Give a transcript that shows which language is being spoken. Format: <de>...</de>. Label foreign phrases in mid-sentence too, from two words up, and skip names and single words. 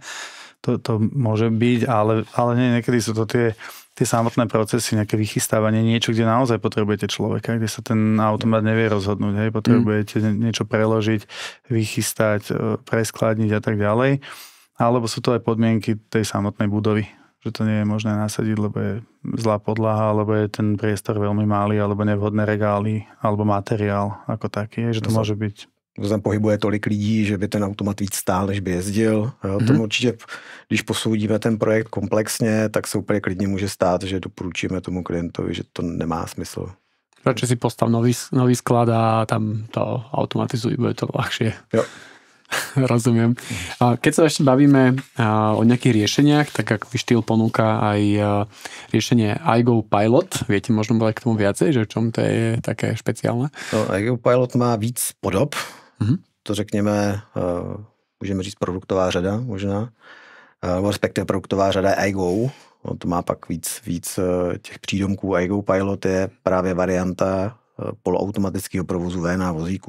<sk>To môže byť, ale nie, niekedy sú to tie samotné procesy, nejaké vychystávanie, niečo, kde naozaj potrebujete človeka, kde sa ten automat nevie rozhodnúť, hej, potrebujete niečo preložiť, vychystať, preskladniť a tak ďalej. Alebo sú to aj podmienky tej samotnej budovy, že to nie je možné nasadiť, lebo je zlá podlaha, alebo je ten priestor veľmi malý, alebo nevhodné regály, alebo materiál ako taký, že to môže byť.</sk> <cs>Tam pohybuje tolik lidí, že by ten automat víc stál, než by jezdil. Tomu určitě, když posoudíme ten projekt komplexně, tak se úplně klidně může stát, že doporučíme tomu klientovi, že to nemá smysl.</cs> <sk>Radšej si postav nový sklad a tam to automatizuj, bude to ľahšie.</sk> <cs>Jo.</cs> <sk>Rozumiem. Keď sa ešte bavíme o nejakých riešeniach, tak ako Štýl ponúka aj riešenie iGo Pilot. Viete možno bude k tomu viacej, že v čom to je také špeciálne?</sk> <cs>No, iGo Pilot má víc podob. To řekněme, můžeme říct produktová řada možná, respektive produktová řada iGo. To má pak víc těch přídomků. iGo Pilot je právě varianta poloautomatického provozu VNA vozíků.</cs>